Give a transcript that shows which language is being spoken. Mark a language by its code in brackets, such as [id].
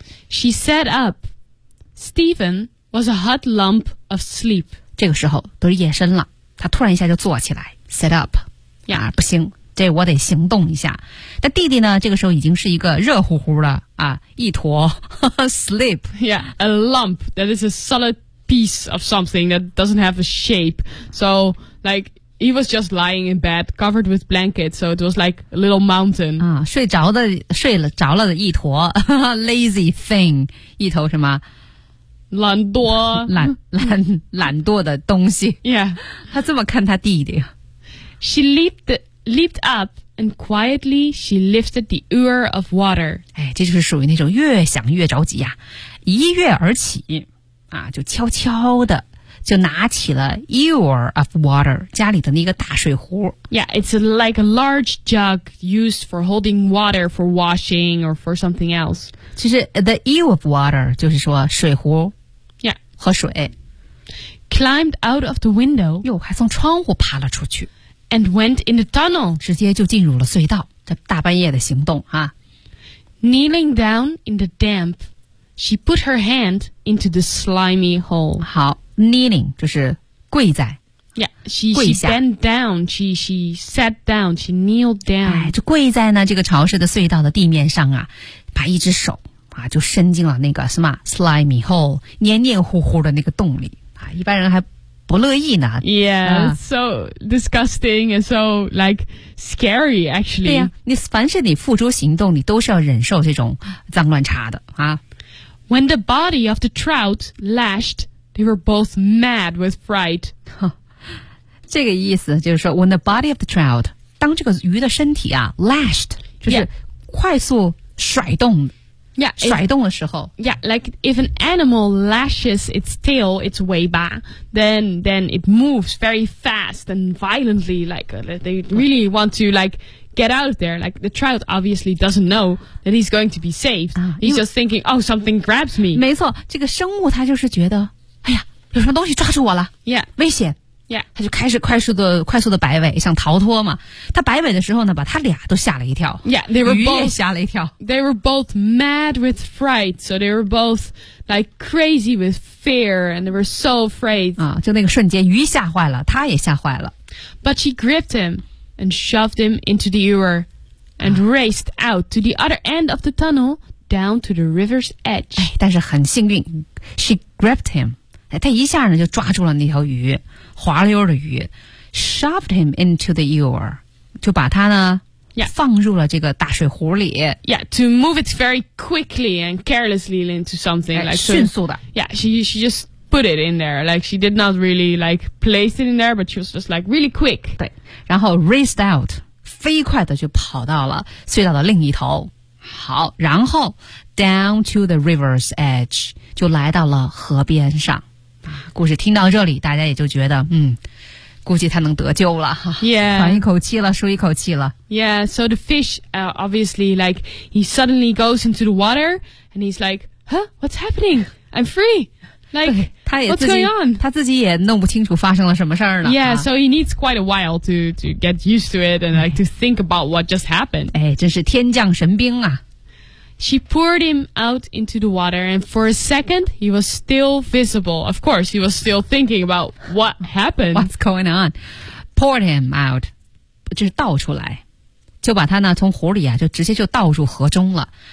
[en] She sat up. Stephen was a hot lump of sleep. [zh] 这个时候都是夜深了，他突然一下就坐起来 ， [en] sat up. Yeah, [zh] 不行。这我得行动一下。但弟弟呢，这个时候已经是一个热乎乎的啊，一坨sleep. [en] Yeah, a lump that is a solid piece of something that doesn't have a shape. So, like, he was just lying in bed covered with blankets, so it was like a little mountain. [zh] 啊，睡着了的一坨 [en] lazy thing, [zh] 一头什么懒惰懒惰的东西。 [en] Yeah. [zh] 他这么看他弟弟。 [en] She leaped up, and quietly she lifted the ewer of water. [zh] 哎，这就是属于那种越想越着急呀、啊，一跃而起，啊，就悄悄的就拿起了 [en] ewer of water, [zh] 家里的那个大水壶。 [en] Yeah, it's like a large jug used for holding water for washing or for something else. [zh] 其实 [en] the ewer of water [zh] 就是说水壶 [en] ，Yeah, [zh] 和水。 [en] Climbed out of the window. [zh] 哟，还从窗户爬了出去。 [en] And went in the tunnel. [zh] 直接就进入了隧道，这大半夜的行动啊。 [en] Kneeling down in the damp, she put her hand into the slimy hole. [zh] 好 ,kneeling, 就是跪在。 [en] Yeah, she bent down, she sat down, she kneeled down. [zh] 哎，就跪在呢这个潮湿的隧道的地面上啊，把一只手啊就伸进了那个什么 [en] slimy hole, [zh] 黏黏糊糊的那个洞里啊，一般人还不乐意呢 [en] Yeah, so disgusting and so like scary actually. [zh] 对呀、啊、你凡是你付诸行动你都是要忍受这种脏乱差的啊。 [en] When the body of the trout lashed, they were both mad with fright. [zh] 这个意思就是说 [en] when the body of the trout, [zh] 当这个鱼的身体啊 [en] lashed, [zh] 就是快速甩动。 [en] Yeah. Yeah, [zh] 甩动的时候 [en] Yeah, like if an animal lashes its tail, its [zh] 尾巴 [en] then it moves very fast and violently like they really want to like get out of there like the trout obviously doesn't know that he's going to be saved、啊、 He's just thinking, oh, something grabs me [zh] 没错这个生物它就是觉得哎呀有什么东西抓住我了 [en] Yeah [zh] 危险 [en] Yeah [zh] 它就开始快速的摆尾想逃脱嘛它摆尾的时候呢把它俩都吓了一跳 [en] Yeah, they were both [zh] 鱼也吓了一跳 [en] They were both mad with fright So they were both like crazy with fear And they were so afraid [zh] 啊，就那个瞬间鱼吓坏了它也吓坏了 [en] But she gripped him And shoved him into the ewer And raced out to the other end of the tunnel Down to the river's edge [zh] 哎，但是很幸运 [en] She gripped him [zh] 她一下呢就抓住了那条鱼滑溜的鱼 [en] shoved him into the ewer, [zh] 就把它呢、 [en] yeah. [zh] 放入了这个大水壶里。 [en] Yeah, to move it very quickly and carelessly into something.、哎、 like, [zh] 迅速的。 [en] Yeah, she just put it in there. Like, she did not really, like, place it in there, but she was just, like, really quick. [zh] 对。然后 [en] raced out, [zh] 飞快的就跑到了隧道的另一头。好，然后 [en] down to the river's edge [zh] 就来到了河边上。故事听到这里，大家也就觉得，估计他能得救了。 [en] Yeah. [zh] 喘一口气了，舒一口气了。 [en] Yeah, so the fish, obviously, like, he suddenly goes into the water, and he's like, huh, what's happening? I'm free. Like, what's going on? [zh] 他自己也弄不清楚发生了什么事儿呢。 [en] Yeah, so he needs quite a while to get used to it and like to think about what just happened. [zh] 哎，真是天降神兵啊。 [en] She poured him out into the water, and for a second, he was still visible. Of course, he was still thinking about what happened. What's going on? Poured him out, [zh] 就是倒出来，就把他呢从湖里啊，就直接就倒入河中了。